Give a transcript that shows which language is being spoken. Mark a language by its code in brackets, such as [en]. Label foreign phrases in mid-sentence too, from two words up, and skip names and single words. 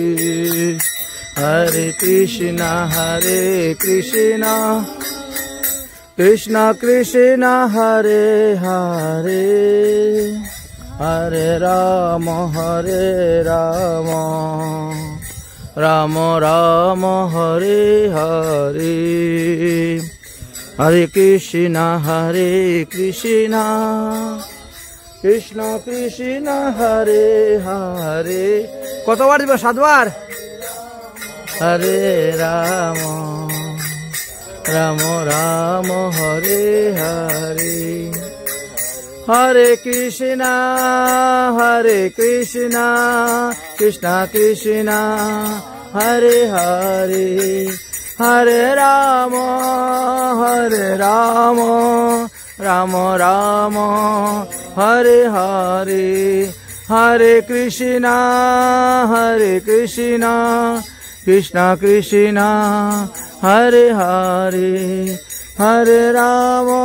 [sa] हरे कृष्ण कृष्ण कृष्ण हरे हरे हरे राम हरे राम राम राम हरे हरे हरे कृष्ण कृष्ण कृष्ण हरे हरे [bn] কতবার দিব? 7 বার। [sa] হরে রাম রাম রাম হরে হরে হরে কৃষ্ণ কৃষ্ণ কৃষ্ণ হরে হরে হরে রাম রাম রাম হরে হরে হরে কৃষ্ণ কৃষ্ণ কৃষ্ণ হরে হরে হরে রাম